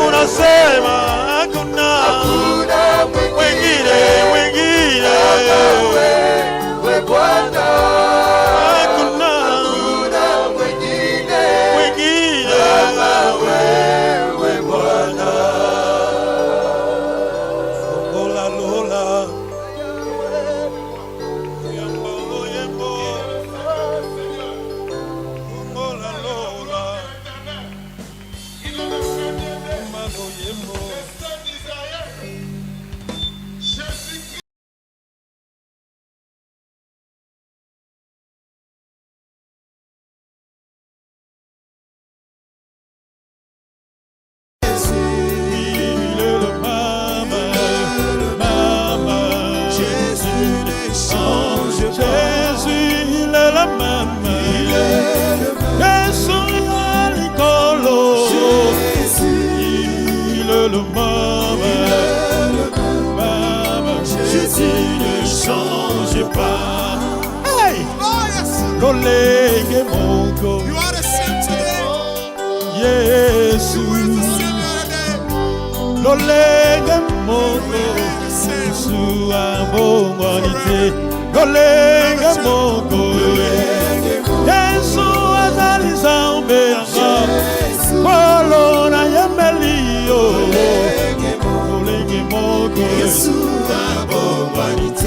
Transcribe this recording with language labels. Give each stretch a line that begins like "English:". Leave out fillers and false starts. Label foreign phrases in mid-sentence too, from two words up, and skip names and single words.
Swahili: Unasema hakuna Hakuna mwingine, mwingine, wewe Bwana, hakuna hakuna mwingine mwingine. wewe Bwana.
Lingala: Fongola lola oyamba loyembo, fongola lola oyamba loyembo.
French: Il est le Mama, Mama, Jésus ne change pas. Jésus, il est le Mama, Jésus, il est le Mama, Mama, Jésus ne change pas. Hey!
Lingala: Lolenge mongo,
English: You are the same today. Yesu. You will the same the other day.
Lingala: Lolenge mongo, Yesu abongwanite. Lolenge mongo, Yesu azali Nzambe yanga. Polo na yemelio. Lolenge mongo, Yesu abongwanite.